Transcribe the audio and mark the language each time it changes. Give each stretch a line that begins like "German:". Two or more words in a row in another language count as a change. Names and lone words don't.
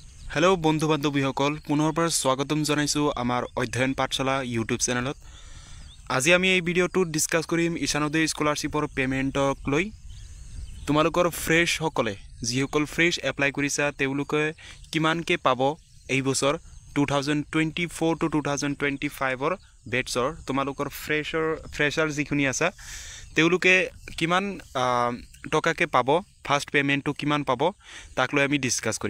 Assamese: হেল' বন্ধু বান্ধৱীসকল পুনৰবাৰ স্বাগতম জনাইছো আমাৰ অধ্যয়ন পাঠশালা ইউটিউব চেনেলত। আজি আমি এই ভিডিওটো ডিসকাস কৰিম ঈশানোদয় স্কলাৰশ্বিপৰ পেমেন্টক লৈ। তোমালোকৰ ফ্ৰেশ সকলে যিসকল
English: fresh apply
Assamese: কৰিছা তেওঁলোকে কিমানকে পাব এই বছৰ 2024 টু 2025 ৰ বেটছৰ তোমালোকৰ ফ্ৰেশাৰ যিখিনি আছে তেওঁলোকে কিমান টকাকে পাব, ফাৰ্স্ট পেমেন্টটো কিমান পাব তাক লৈ আমি ডিসকাস কৰিম।